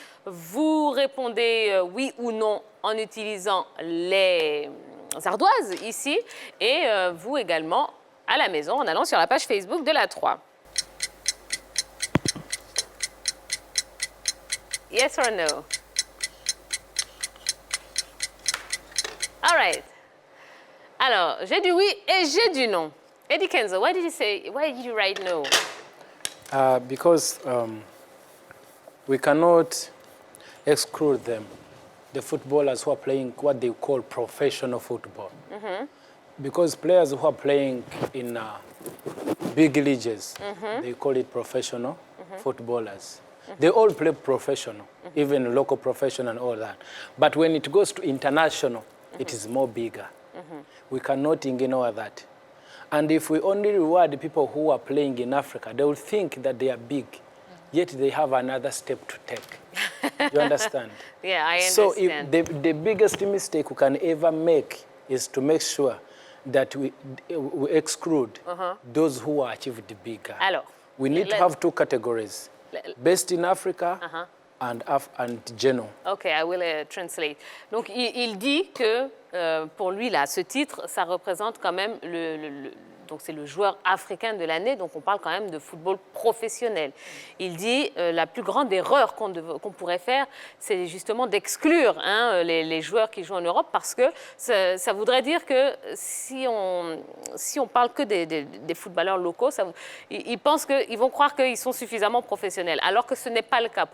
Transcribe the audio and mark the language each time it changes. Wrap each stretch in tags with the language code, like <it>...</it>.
<fr>Vous répondez oui ou non en utilisant les ardoises ici, et vous également à la maison en allant sur la page Facebook de la 3.</fr> <en>Yes or no?</en> <fr>All right. Alors, j'ai dit oui et j'ai dit non.</fr> <en>Eddie Kenzo, why did you write no? Because we cannot exclude them, the footballers who are playing what they call professional football. Mm-hmm. Because players who are playing in big leagues, they call it professional footballers. They all play professional, even local professional and all that. But when it goes to international, it is more bigger. We cannot ignore that. And if we only reward the people who are playing in Africa, they will think that they are big, yet they have another step to take. You understand? Yeah, I understand. So if the biggest mistake we can ever make is to make sure that we exclude those who are achieved bigger.</en> <fr>Alors,</fr> <en>we need to have two categories. Best in Africa and general. OK, I will translate.</en> <fr>Donc, il dit que pour lui, là, ce titre, ça représente quand même donc c'est le joueur africain de l'année, donc on parle quand même de football professionnel. Il dit la plus grande erreur qu'on pourrait faire, c'est justement d'exclure les joueurs qui jouent en Europe, parce que ça voudrait dire que si on parle que des footballeurs locaux, ils pensent qu'ils vont croire qu'ils sont suffisamment professionnels, alors que ce n'est pas le cas.</fr>